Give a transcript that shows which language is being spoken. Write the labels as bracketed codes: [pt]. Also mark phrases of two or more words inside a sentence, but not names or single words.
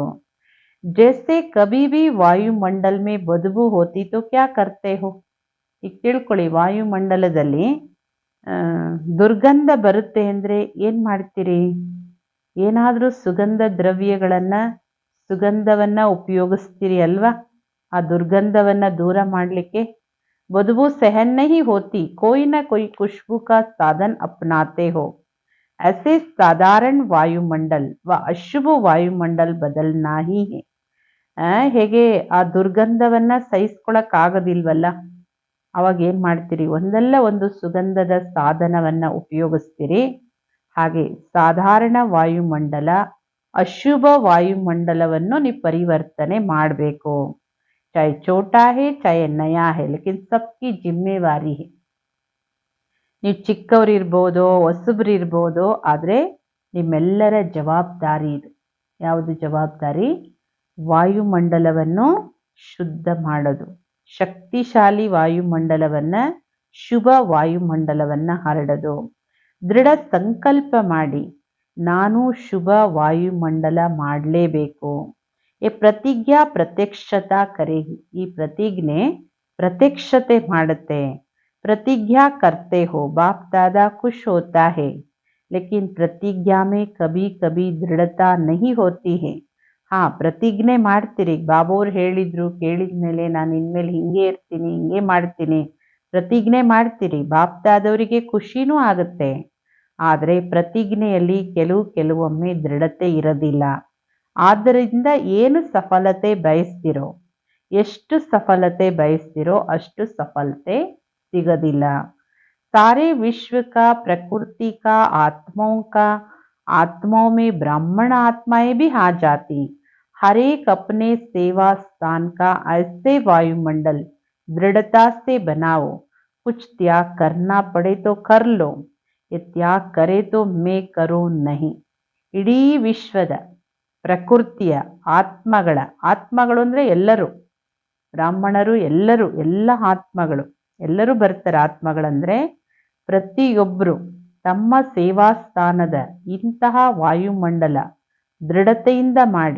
[hi] जैसे कभी भी वायुमंडल में बदबू होती तो क्या करते हो? [kn] ಈಗ ತಿಳ್ಕೊಳ್ಳಿ, ವಾಯುಮಂಡಲದಲ್ಲಿ ದುರ್ಗಂಧ ಬರುತ್ತೆ ಅಂದರೆ ಏನು ಮಾಡ್ತೀರಿ? ಏನಾದರೂ ಸುಗಂಧವನ್ನ ಉಪಯೋಗಿಸ್ತೀರಿ ಅಲ್ವಾ? ಆ ದುರ್ಗಂಧವನ್ನ ದೂರ ಮಾಡಲಿಕ್ಕೆ. [hi] बदबू सहन नहीं होती, कोई ना कोई खुशबू का साधन अपनाते हो. ऐसे साधारण वायुमंडल व अशुभ वायुमंडल बदलना ही है. [kn] ಹೇಗೆ ಆ ದುರ್ಗಂಧವನ್ನ ಸಹಿಸ್ಕೊಳಕ್ಕಾಗೋದಿಲ್ವಲ್ಲ, ಅವಾಗ ಏನು ಮಾಡ್ತೀರಿ? ಒಂದಲ್ಲ ಒಂದು ಸುಗಂಧದ ಸಾಧನವನ್ನ ಉಪಯೋಗಿಸ್ತೀರಿ. ಹಾಗೆ ಸಾಧಾರಣ ವಾಯುಮಂಡಲ, ಅಶುಭ ವಾಯುಮಂಡಲವನ್ನು ನೀವು ಪರಿವರ್ತನೆ ಮಾಡಬೇಕು. [hi] चाहे छोटा है चाहे नया है, लेकिन सबकी जिम्मेवारी है. [kn] ನೀವು ಚಿಕ್ಕವರಿರ್ಬೋದು, ಹೊಸಬ್ರಿರ್ಬೋದು, ಆದರೆ ನಿಮ್ಮೆಲ್ಲರ ಜವಾಬ್ದಾರಿ ಇದು. ಯಾವುದು ಜವಾಬ್ದಾರಿ? ವಾಯುಮಂಡಲವನ್ನು ಶುದ್ಧ ಮಾಡೋದು. ಶಕ್ತಿಶಾಲಿ ವಾಯುಮಂಡಲವನ್ನ, ಶುಭ ವಾಯುಮಂಡಲವನ್ನ ಹರಡೋದು. ದೃಢ ಸಂಕಲ್ಪ ಮಾಡಿ, ನಾನು ಶುಭ ವಾಯುಮಂಡಲ ಮಾಡಲೇಬೇಕು. [hi] ये प्रतिज्ञा प्रत्यक्षता करेगी. [kn] ಈ ಪ್ರತಿಜ್ಞೆ ಪ್ರತ್ಯಕ್ಷತೆ ಮಾಡುತ್ತೆ. [hi] प्रतिज्ञा करते हो, बाप दादा खुश होता है, लेकिन प्रतिज्ञा में कभी कभी दृढ़ता नहीं होती है. [kn] ಪ್ರತಿಜ್ಞೆ ಮಾಡ್ತೀರಿ. ಬಾಬೋರು ಹೇಳಿದ್ರು, ಕೇಳಿದ ಮೇಲೆ ನಾನು ಇನ್ಮೇಲೆ ಹಿಂಗೆ ಇರ್ತೀನಿ, ಹಿಂಗೆ ಮಾಡ್ತೀನಿ, ಪ್ರತಿಜ್ಞೆ ಮಾಡ್ತೀರಿ. ಬಾಪ್ ದಾದವರಿಗೆ ಖುಷಿನೂ ಆಗುತ್ತೆ. ಆದರೆ ಪ್ರತಿಜ್ಞೆಯಲ್ಲಿ ಕೆಲವೊಮ್ಮೆ ದೃಢತೆ ಇರೋದಿಲ್ಲ. ಆದ್ದರಿಂದ ಏನು ಸಫಲತೆ ಬಯಸ್ತಿರೋ, ಎಷ್ಟು ಸಫಲತೆ ಬಯಸ್ತಿರೋ ಅಷ್ಟು ಸಫಲತೆ ಸಿಗೋದಿಲ್ಲ. [hi] सारे विश्व का, प्रकृति का, आत्माओं में ब्राह्मण आत्माएं भी आ जाती. हर एक अपने सेवा स्थान का ऐसे वायुमंडल दृढ़ता से बनाओ. कुछ त्याग करना पड़े तो कर लो, ये त्याग करे तो मैं करूं नहीं. [kn] ಇಡೀ ವಿಶ್ವದ ಪ್ರಕೃತಿಯ ಆತ್ಮಗಳು ಅಂದರೆ ಎಲ್ಲರೂ, ಬ್ರಾಹ್ಮಣರು, ಎಲ್ಲ ಆತ್ಮಗಳು, ಎಲ್ಲರೂ ಬರ್ತಾರೆ. ಆತ್ಮಗಳಂದ್ರೆ ಪ್ರತಿಯೊಬ್ಬರು ತಮ್ಮ ಸೇವಾ ಸ್ಥಾನದ ಇಂತಹ ವಾಯುಮಂಡಲ ದೃಢತೆಯಿಂದ ಮಾಡಿ.